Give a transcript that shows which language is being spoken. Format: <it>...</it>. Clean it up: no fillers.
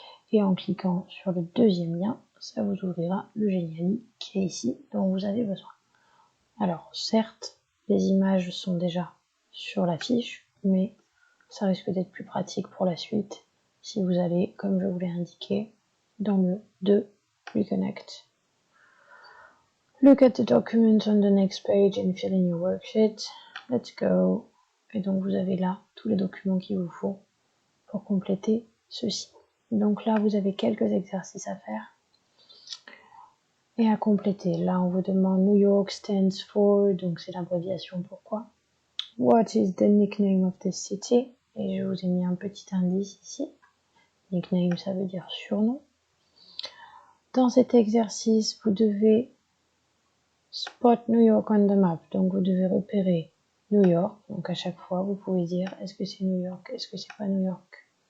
<fr>Et en cliquant sur le deuxième lien, ça vous ouvrira le Geniali qui est ici, dont vous avez besoin. Alors, certes, les images sont déjà sur la fiche, mais ça risque d'être plus pratique pour la suite si vous allez, comme je vous l'ai indiqué, dans le 2, Reconnect.</fr> <en>Look at the document on the next page and fill in your worksheet. Let's go.</en> <fr>Et donc, vous avez là tous les documents qu'il vous faut pour compléter ceci. Donc là, vous avez quelques exercices à faire et à compléter. Là, on vous demande</fr> <en>New York stands for,</en> <fr>donc c'est l'abréviation pourquoi.</fr> <en>What is the nickname of this city?</en> <fr>Et je vous ai mis un petit indice ici. Nickname, ça veut dire surnom. Dans cet exercice, vous devez</fr> <en>spot New York on the map.</en> <fr>Donc vous devez repérer New York. Donc à chaque fois, vous pouvez dire est-ce que c'est New York, est-ce que c'est pas New York?</fr>